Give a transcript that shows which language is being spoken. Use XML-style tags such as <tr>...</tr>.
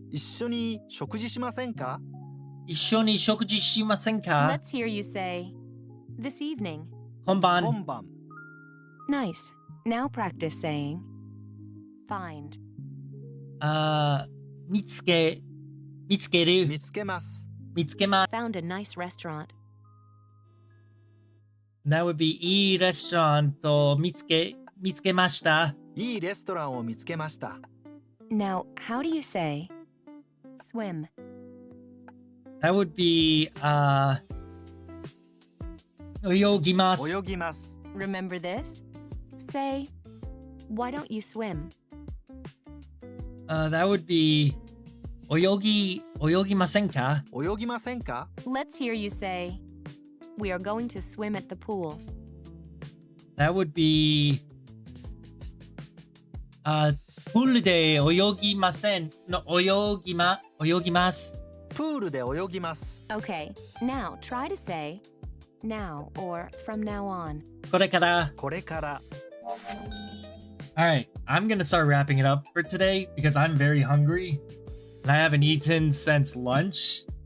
<ja>一緒に食事しませんか？一緒に食事しませんか？</ja> <en>Let's hear you say, "This evening."</en> <ja>今晩。今晩</ja> <en>Nice. Now practice saying, "Find."</en> <ja>見つける。見つけます。見つけます。</ja> <en>Found a nice restaurant. That would be</en> <ja>いいレストランと見つけました。いいレストランを見つけました。</ja> <en>Now, how do you say, "Swim"? That would be</en> <ja>泳ぎます。泳ぎます。</ja> <en>Remember this? Say, "Why don't you swim?" That would be</en> <ja>泳ぎませんか？泳ぎませんか？</ja> <en>Let's hear you say, "We are going to swim at the pool." That would be</en> <ja>プールで泳ぎません。泳ぎます。プールで泳ぎます。</ja> <en>Okay, now try to say, "Now" or "From now on."</en> <ja>これから。これから</ja> <en>Alright, I'm gonna start wrapping it up for today because I'm very hungry and I haven't eaten since lunch.</en>